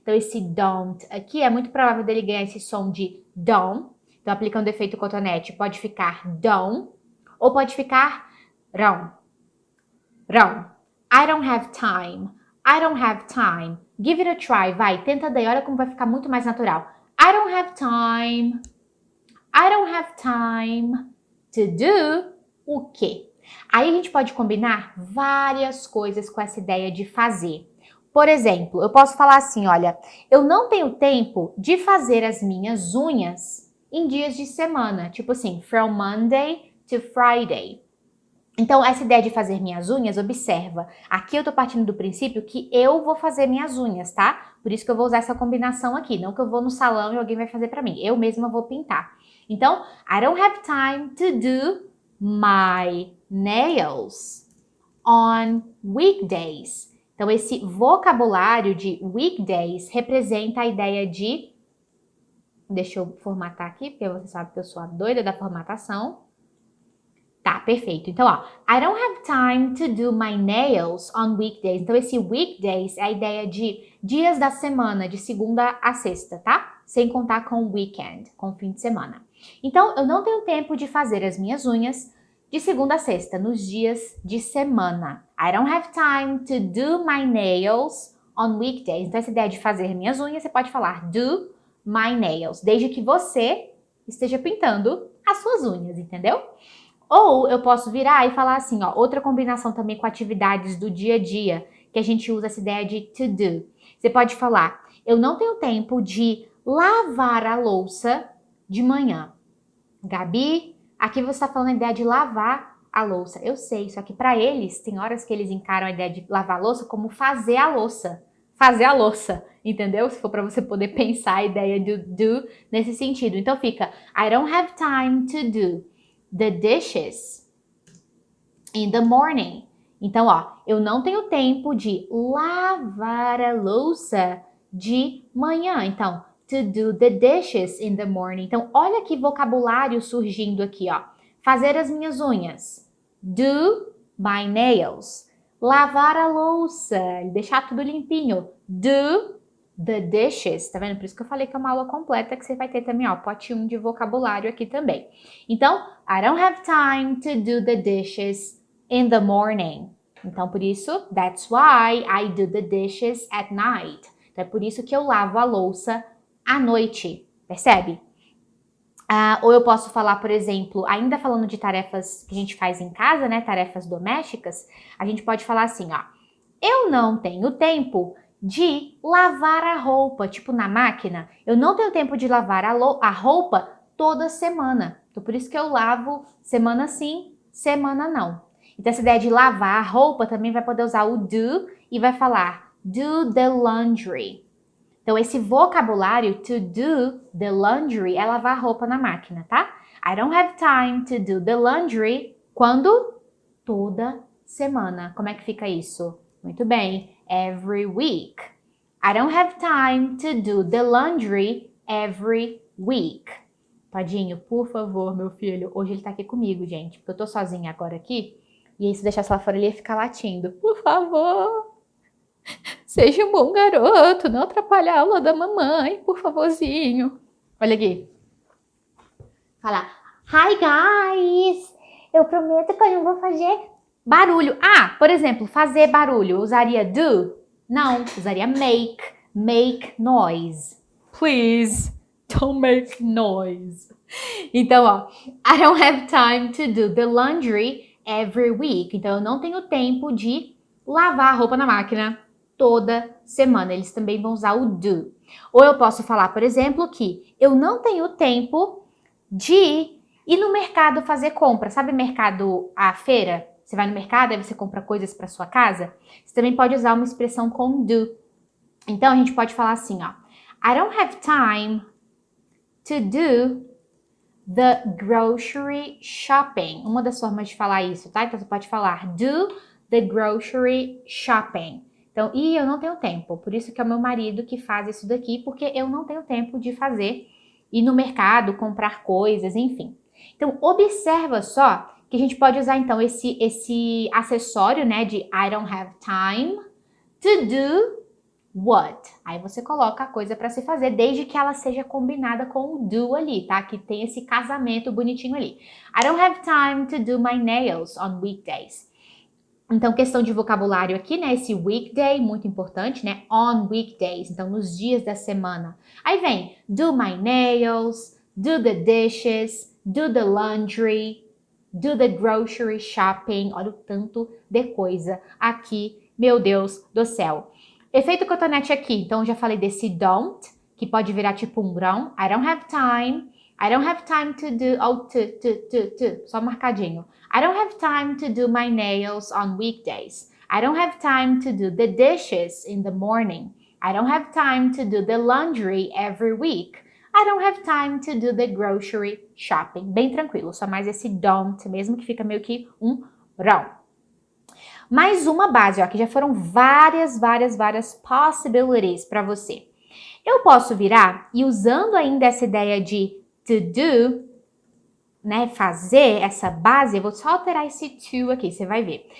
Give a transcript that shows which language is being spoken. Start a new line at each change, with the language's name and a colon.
Portuguese: Então, esse don't aqui é muito provável dele ganhar esse som de don't. Então, aplicando o efeito cotonete, pode ficar don't ou pode ficar rão.
English: Rão. I don't have time. I don't have time. Give it a try.
Portuguese: Vai, tenta daí. Olha como vai ficar muito mais natural.
English: I don't have time. I don't have time to do
Portuguese: o quê? Aí a gente pode combinar várias coisas com essa ideia de fazer. Por exemplo, eu posso falar assim, olha, eu não tenho tempo de fazer as minhas unhas em dias de semana. Tipo assim,
English: from Monday to Friday.
Portuguese: Então, essa ideia de fazer minhas unhas, observa. Aqui eu tô partindo do princípio que eu vou fazer minhas unhas, tá? Por isso que eu vou usar essa combinação aqui. Não que eu vou no salão e alguém vai fazer pra mim. Eu mesma vou pintar. Então,
English: I don't have time to do my nails on weekdays.
Portuguese: Então, esse vocabulário de weekdays representa a ideia de... Deixa eu formatar aqui, porque você sabe que eu sou a doida da formatação. Tá, perfeito. Então, ó,
English: I don't have time to do my nails on weekdays.
Portuguese: Então, esse weekdays é a ideia de dias da semana, de segunda a sexta, tá? Sem contar com o weekend, com o fim de semana. Então, eu não tenho tempo de fazer as minhas unhas de segunda a sexta, nos dias de semana.
English: I don't have time to do my nails on weekdays.
Portuguese: Então, essa ideia de fazer minhas unhas, você pode falar
English: do my nails,
Portuguese: desde que você esteja pintando as suas unhas, entendeu? Ou eu posso virar e falar assim, ó, outra combinação também com atividades do dia a dia, que a gente usa essa ideia de to do. Você pode falar, eu não tenho tempo de lavar a louça de manhã. Gabi, aqui você está falando a ideia de lavar a louça. Eu sei, só que para eles, tem horas que eles encaram a ideia de lavar a louça como fazer a louça. Fazer a louça, entendeu? Se for para você poder pensar a ideia do do nesse sentido. Então fica,
English: I don't have time to do the dishes in the morning.
Portuguese: Então, ó, eu não tenho tempo de lavar a louça de manhã. Então,
English: to do the dishes in the morning.
Portuguese: Então, olha que vocabulário surgindo aqui, ó. Fazer as minhas unhas.
English: Do my nails.
Portuguese: Lavar a louça. Deixar tudo limpinho.
English: Do the dishes.
Portuguese: Tá vendo? Por isso que eu falei que é uma aula completa que você vai ter também, ó, pote 1 de vocabulário aqui também. Então,
English: I don't have time to do the dishes in the morning.
Portuguese: Então, por isso,
English: that's why I do the dishes at night.
Portuguese: Então, é por isso que eu lavo a louça à noite. Percebe? Ou eu posso falar, por exemplo, ainda falando de tarefas que a gente faz em casa, né? Tarefas domésticas, a gente pode falar assim, ó. Eu não tenho tempo de lavar a roupa, tipo na máquina. Eu não tenho tempo de lavar a roupa toda semana. Então, por isso que eu lavo semana sim, semana não. Então, essa ideia de lavar a roupa também vai poder usar o do e vai falar
English: do the laundry.
Portuguese: Então, esse vocabulário
English: to do the laundry
Portuguese: é lavar a roupa na máquina, tá?
English: I don't have time to do the laundry.
Portuguese: Quando? Toda semana. Como é que fica isso? Muito bem.
English: Every week. I don't have time to do the laundry every week.
Portuguese: Tadinho, por favor, meu filho. Hoje ele tá aqui comigo, gente, porque eu tô sozinha agora aqui. E aí, se deixasse lá fora, ele ia ficar latindo. Por favor, seja um bom garoto, não atrapalhe a aula da mamãe, por favorzinho. Olha aqui. Fala,
English: hi guys!
Portuguese: Eu prometo que eu não vou fazer barulho. Ah, por exemplo, fazer barulho. Eu usaria do? Não, usaria make.
English: Make noise. Please, don't make noise.
Portuguese: Então, ó,
English: I don't have time to do the laundry every week.
Portuguese: Então, eu não tenho tempo de lavar a roupa na máquina toda semana. Eles também vão usar o do. Ou eu posso falar, por exemplo, que eu não tenho tempo de ir no mercado fazer compra. Sabe mercado, a feira? Você vai no mercado, aí você compra coisas para sua casa. Você também pode usar uma expressão com do. Então, a gente pode falar assim, ó.
English: I don't have time to do the grocery shopping.
Portuguese: Uma das formas de falar isso, tá? Então, você pode falar
English: do the grocery shopping.
Portuguese: Então, eu não tenho tempo. Por isso que é o meu marido que faz isso daqui, porque eu não tenho tempo de fazer, ir no mercado, comprar coisas, enfim. Então, observa só que a gente pode usar, então, esse acessório, né, de
English: I don't have time to do what?
Portuguese: Aí você coloca a coisa para se fazer, desde que ela seja combinada com o do ali, tá? Que tem esse casamento bonitinho ali.
English: I don't have time to do my nails on weekdays.
Portuguese: Então, questão de vocabulário aqui, né? Esse weekday, muito importante, né? On weekdays, então nos dias da semana. Aí vem
English: do my nails, do the dishes, do the laundry, do the grocery shopping.
Portuguese: Olha o tanto de coisa aqui, meu Deus do céu. Efeito cotonete aqui, então já falei desse don't, que pode virar tipo um grão.
English: I don't have time. I don't have time to do,
Portuguese: só marcadinho.
English: I don't have time to do my nails on weekdays. I don't have time to do the dishes in the morning. I don't have time to do the laundry every week. I don't have time to do the grocery shopping.
Portuguese: Bem tranquilo, só mais esse don't mesmo, que fica meio que um rão. Mais uma base, ó, que já foram várias possibilities para você. Eu posso virar, e usando ainda essa ideia de to do, né, fazer essa base, eu vou só alterar esse to aqui, você vai ver.